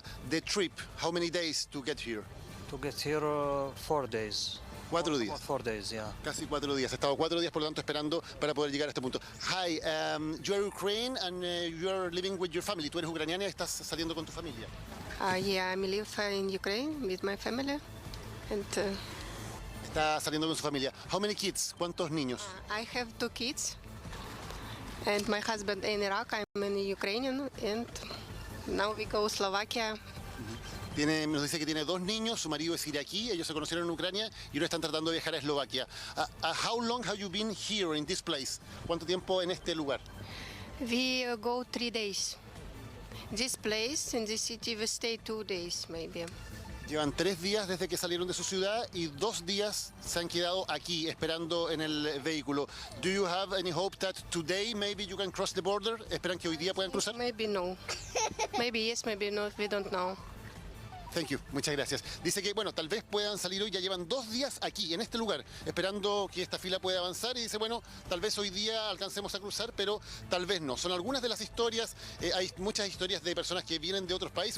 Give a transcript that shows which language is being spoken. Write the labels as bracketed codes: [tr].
[en] The trip, how many days to get here? To get here, 4 days. [es] 4 días. [en] 4 days, yeah. [es] Casi 4 días. He estado 4 días, por lo tanto, esperando para poder llegar a este punto. [en] Hi, you are Ukraine and you are living with your family. [es] Tú eres ucraniana y estás saliendo con tu familia. [en] Yeah, I live in Ukraine with my family. And, [es] está saliendo con su familia. [en] How many kids? [es] ¿Cuántos niños? [en] I have 2 kids. And my husband in Iraq, I'm in Ukrainian. And now we go to Slovakia. [es] Nos dice que tiene 2 niños, su marido es iraquí, ellos se conocieron en Ucrania y ahora están tratando de viajar a Eslovaquia. [en] How long have you been here in this place? [es] ¿Cuánto tiempo en este lugar? [en] We go 3 days. This place, in this city, we stay 2 days, maybe. [es] Llevan 3 días desde que salieron de su ciudad y 2 días se han quedado aquí esperando en el vehículo. [en] Do you have any hope that today maybe you can cross the border? [es] ¿Esperan que hoy día puedan cruzar? [en] Maybe no. Maybe yes, maybe no. We don't know. Thank you, [es] muchas gracias. Dice que, bueno, tal vez puedan salir hoy, ya llevan 2 días aquí, en este lugar, esperando que esta fila pueda avanzar y dice, bueno, tal vez hoy día alcancemos a cruzar, pero tal vez no. Son algunas de las historias, hay muchas historias de personas que vienen de otros países.